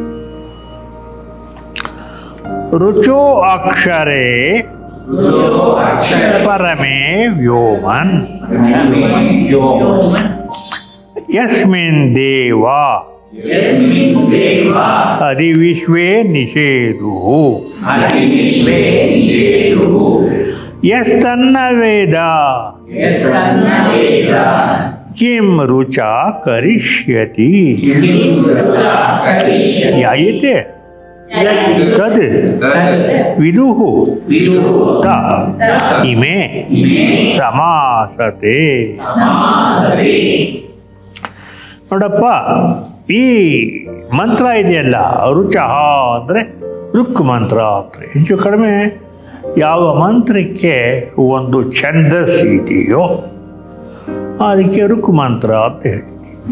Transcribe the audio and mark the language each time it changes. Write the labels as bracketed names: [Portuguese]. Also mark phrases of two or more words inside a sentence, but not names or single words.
[Sanskrit] ರುಚೋ ಅಕ್ಷರೇ ಪರಮೇ ವ್ಯೋಮನ್ ಯಸ್ಮಿನ್ ದೇವ ಅಧಿವಿಶ್ವೇ ನಿಷೇಧು ಯಸ್ತನ್ನ ವೇದ ಕಿಂ ರುಚಾ ಕರಿಷ್ಯತಿ ಯಾಯಿತೆ ತದ್ ವಿದುಃ ತ ಇಮೇ ಸಮಾಸತೆ. [Kannada] ನೋಡಪ್ಪ, ಈ ಮಂತ್ರ ಇದೆಯಲ್ಲ, ರುಚಃ ಅಂದರೆ ಋಕ್ ಮಂತ್ರ ಅಂದರೆ ಹೆಚ್ಚು ಕಡಿಮೆ ಯಾವ ಮಂತ್ರಕ್ಕೆ ಒಂದು ಛಂದಸ್ಸು ಇದೆಯೋ ಅದಕ್ಕೆ ಋಕ್ ಮಂತ್ರ ಅಂತ ಹೇಳ್ತೀವಿ.